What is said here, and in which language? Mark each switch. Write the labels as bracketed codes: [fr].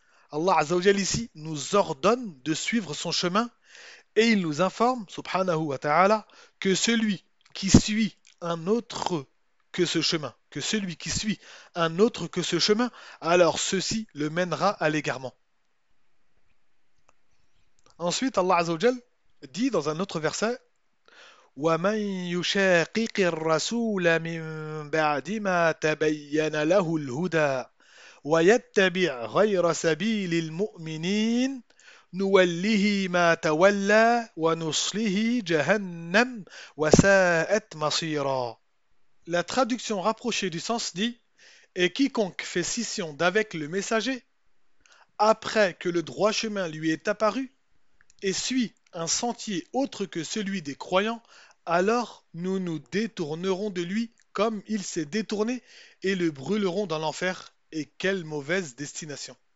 [fr] Allah Azza wa Jal ici nous ordonne de suivre son chemin et il nous informe, [ar] subhanahu wa ta'ala, [fr] que celui qui suit un autre que ce chemin, alors ceci le mènera à l'égarement. Ensuite, Allah Azza wa Jal dit dans un autre verset, [ar] ومن يشاقق الرسول من بعد ما تبين له الهدى ويتبع غير سبيل المؤمنين نوله ما تولى ونصله جهنم وساءت مصيرا. [fr] La traduction rapprochée du sens dit: Et quiconque fait scission d'avec le messager, après que le droit chemin lui est apparu, et suit un sentier autre que celui des croyants, alors nous nous détournerons de lui comme il s'est détourné et le brûlerons dans l'enfer, et quelle mauvaise destination!